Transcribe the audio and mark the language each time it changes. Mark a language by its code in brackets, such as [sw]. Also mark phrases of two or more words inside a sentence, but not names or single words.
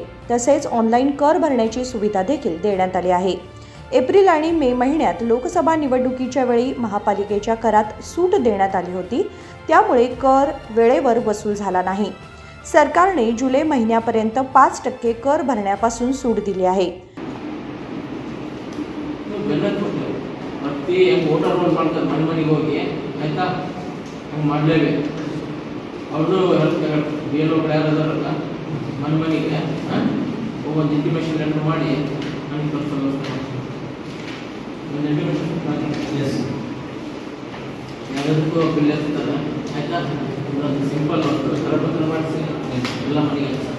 [mr] तसेच ऑनलाईन कर भरण्याची सुविधा देखील देण्यात आली आहे। एप्रिल आणि मे महिन्यात लोकसभा निवडणुकीच्या वेळी महापालिकेच्या करात सूट देण्यात आली होती, त्यामुळे कर वेळेवर वसूल झाला नाही। सरकारने जुलै महिन्यापर्यंत 5% कर भरण्यापासून सूट दिली आहे। [kn] ಅವರು ಬೇರೆಯವ್ರು ಯಾರಾದ್ರಲ್ಲ ಮನೆಗೆ ಒಂದು [en] intimation letter [kn] ಮಾಡಿ ನನಗೆ ಕಳಿಸೋದು ಒಂದು ಇಂಟಿಮೇಷನ್ ಎಸ್ ಯಾವುದಕ್ಕೂ ಬಿಲ್ ಇರ್ತದೆ ಆಯಿತಾ, ಒಂದು ಸಿಂಪಲ್ ಕರಪತ್ರ ಮಾಡಿಸಿ ಎಲ್ಲ ಮನೆಗೆ